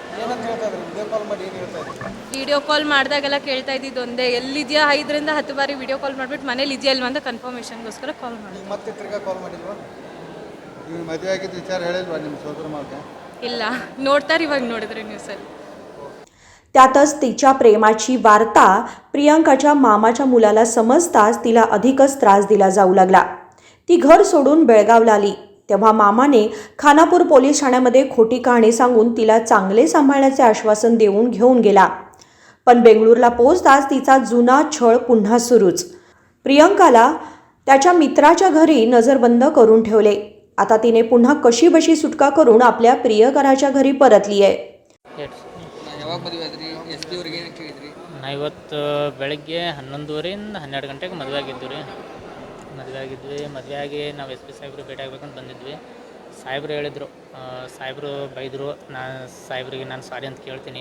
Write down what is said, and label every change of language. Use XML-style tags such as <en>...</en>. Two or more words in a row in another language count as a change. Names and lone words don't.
<kn>ವಿಡಿಯೋ ಕಾಲ್ ಮಾಡಿದಾಗೆಲ್ಲ ಕೇಳ್ತಾ ಇದ್ದಿದ್ದು ಒಂದೇ, ಎಲ್ಲಿದೆಯಾ? 5ರಿಂದ 10 ಬಾರಿ ವಿಡಿಯೋ ಕಾಲ್ ಮಾಡಿಬಿಟ್ಟು ಮನೇಲಿ ಇದೆಯಾ ಇಲ್ವಾ ಅಂತ ಕನ್ಫರ್ಮೇಷನ್ಗೋಸ್ಕರ ಕಾಲ್ ಮಾಡಿದ್ವಿ. ಇಲ್ಲ, ನೋಡ್ತಾರೆ ಇವಾಗ ನೋಡಿದ್ರೆ ನ್ಯೂಸಲ್ಲಿ.</kn> <mr>त्यातच तिच्या प्रेमाची वार्ता प्रियंकाच्या मामाच्या मुलाला समजताच तिला अधिकच त्रास दिला जाऊ लागला. ती घर सोडून बेळगावला आली. तेव्हा मामाने खानापूर पोलीस ठाण्यामध्ये खोटी कहाणी सांगून तिला चांगले सांभाळण्याचे आश्वासन देऊन घेऊन गेला. पण बेंगळूरला पोहोचताच तिचा जुना छळ पुन्हा सुरूच. प्रियंकाला त्याच्या मित्राच्या घरी नजरबंद करून ठेवले. आता तिने पुन्हा कशीबशी सुटका करून आपल्या प्रियकराच्या घरी परतली आहे.</mr> <kn>ಇವತ್ತು ಬೆಳಗ್ಗೆ 11:30ರಿಂದ 12 ಗಂಟೆಗೆ ಮದುವೆ ಆಗಿದ್ವಿ. ನಾವು ಎಸ್ ಪಿ ಸಾಹೇಬ್ರು ಭೇಟಿ ಆಗ್ಬೇಕಂತ ಬಂದಿದ್ವಿ. ಸಾಹೇಬ್ರು ಹೇಳಿದರು, ಸಾಹೇಬ್ರು ಬೈದರು. ಸಾಹೇಬ್ರಿಗೆ ನಾನು ಸಾರಿ ಅಂತ ಕೇಳ್ತೀನಿ.</kn>